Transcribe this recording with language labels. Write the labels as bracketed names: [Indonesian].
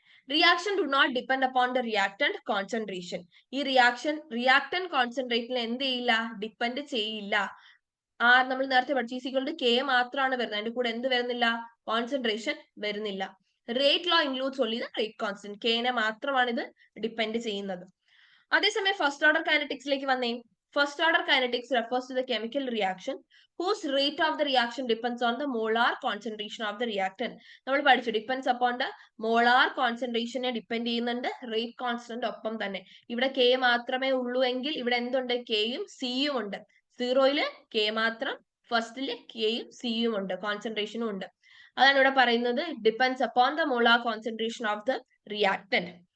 [English] Reaction do not depend upon the reactant concentration. [Malayalam] ഈ reactant കോൺസെൻട്രേറ്റിൽ എന്ത് ചെയ്യില്ല? ഡിപ്പെൻഡ് ചെയ്യില്ല. നമ്മൾ നേരത്തെ പഠിച്ച K മാത്രമാണ് വരുന്നത്. അതിന്റെ കൂടെ എന്ത് വരുന്നില്ല? കോൺസെൻട്രേഷൻ വരുന്നില്ല. [English] Rate law includes only the rate constant. [Malayalam] Kനെ മാത്രമാണ് ഇത് ഡിപ്പെൻഡ് ചെയ്യുന്നത്. അതേസമയം ഫസ്റ്റ് ഓർഡർ കൈനറ്റിക്സിലേക്ക് വന്നേ. [English] First order kinetics refers to the chemical reaction whose rate of the reaction depends on the molar concentration of the reactant. [Malayalam] നമ്മൾ പഠിച്ചു, [English] depends upon the molar [Malayalam] കോൺസെൻട്രേഷനെ depend ചെയ്യുന്നുണ്ട് rate constant ഒപ്പം തന്നെ. ഇവിടെ K മാത്രമേ ഉള്ളൂ എങ്കിൽ ഇവിടെ എന്തുണ്ട്? Kയും Cയും ഉണ്ട്. സീറോയില് K മാത്രം, ഫസ്റ്റില് Kയും Cയും ഉണ്ട്, കോൺസെൻട്രേഷനും ഉണ്ട്. അതാണ് ഇവിടെ പറയുന്നത് [English] Depends upon the molar concentration of the reactant.